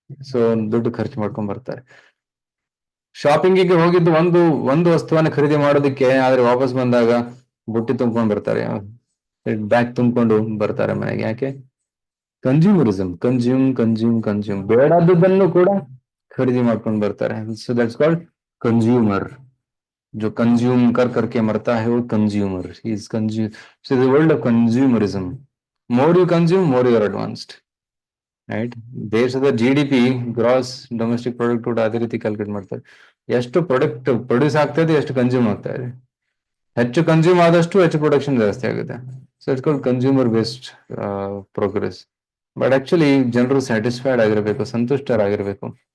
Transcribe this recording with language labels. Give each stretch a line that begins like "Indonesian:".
Kannada: So ದುಡ್ಡು ಖರ್ಚು ಮಾಡ್ಕೊಂಡ್ ಬರ್ತಾರೆ. ಶಾಪಿಂಗಿಗೆ ಹೋಗಿದ್ದು ಒಂದು ವಸ್ತುವನ್ನ ಖರೀದಿ ಮಾಡೋದಕ್ಕೆ, ಆದ್ರೆ ವಾಪಸ್ ಬಂದಾಗ ಬುಟ್ಟಿ ತುಂಬ್ಕೊಂಡ್ ಬರ್ತಾರೆ, ಬ್ಯಾಗ್ ತುಂಬಿಕೊಂಡು ಬರ್ತಾರೆ ಮನೆಗೆ. ಯಾಕೆ? Consumerism, consume. ಬೇಡಾದದ್ದನ್ನು ಕೂಡ ಖರೀದಿ ಮಾಡ್ಕೊಂಡು ಬರ್ತಾರೆ.
English: So that's called consumer.
Hindi: जो कंज्यूम कर करके मरता है वो consumer.
English: He is consume. So the world of consumerism. More you consume, more you are advanced. Right.
Kannada: ದೇಶದ GDP, ಗ್ರಾಸ್ ಡೊಮೆಸ್ಟಿಕ್ ಪ್ರಾಡಕ್ಟ್ ಕೂಡ ಅದೇ ರೀತಿ ಕ್ಯಾಲ್ಕುಲೇಟ್ ಮಾಡ್ತಾರೆ. ಎಷ್ಟು ಪ್ರಾಡಕ್ಟ್ ಪ್ರೊಡ್ಯೂಸ್ ಆಗ್ತಾ ಇದೆ, ಎಷ್ಟು ಕನ್ಸ್ಯೂಮ್ ಆಗ್ತಾ ಇದೆ. ಹೆಚ್ಚು ಕನ್ಸ್ಯೂಮ್ ಆದಷ್ಟು ಹೆಚ್ಚು ಪ್ರೊಡಕ್ಷನ್ ಜಾಸ್ತಿ ಆಗುತ್ತೆ.
English: So it's called consumer based progress.
Kannada: But actually ಜನರು ಸ್ಯಾಟಿಸ್ಫೈಡ್ ಆಗಿರ್ಬೇಕು, ಸಂತುಷ್ಟರಾಗಿರ್ಬೇಕು.